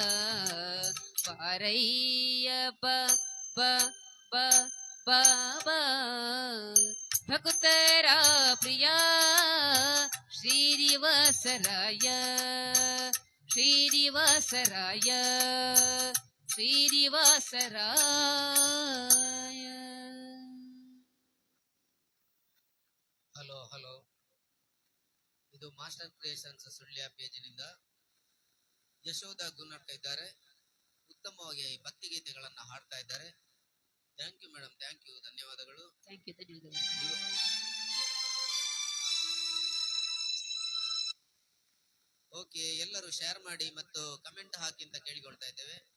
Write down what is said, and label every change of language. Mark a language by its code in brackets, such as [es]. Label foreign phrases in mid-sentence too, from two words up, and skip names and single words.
[kn] ಬಾರಯ್ಯ ಬ ಬ ಬ ಬ ಬ ಭಕುತರ ಪ್ರಿಯ ಶ್ರೀನಿವಾಸರಾಯ ಶ್ರೀನಿವಾಸರಾಯ ಶ್ರೀನಿವಾಸರಾಯ. ಹಲೋ ಹಲೋ, ಇದು ಮಾಸ್ಟರ್ ಕ್ರಿಯೇಷನ್ಸ್ ಸುಳ್ಯ ಪೇಜಿನಿಂದ ಯಶೋಧ ಗುನ್ನಡ್ಕ ಇದ್ದಾರೆ. ಉತ್ತಮವಾಗಿ ಭಕ್ತಿಗೀತೆಗಳನ್ನ ಹಾಡ್ತಾ ಇದ್ದಾರೆ. [en] thank you madam, thank you, ಧನ್ಯವಾದಗಳು. thank you, ಧನ್ಯವಾದಗಳು. [kn] ಓಕೆ, ಎಲ್ಲರೂ ಶೇರ್ ಮಾಡಿ ಮತ್ತು ಕಮೆಂಟ್ ಹಾಕಿ ಅಂತ ಕೇಳಿಕೊಳ್ತಾ ಇದ್ದೇವೆ.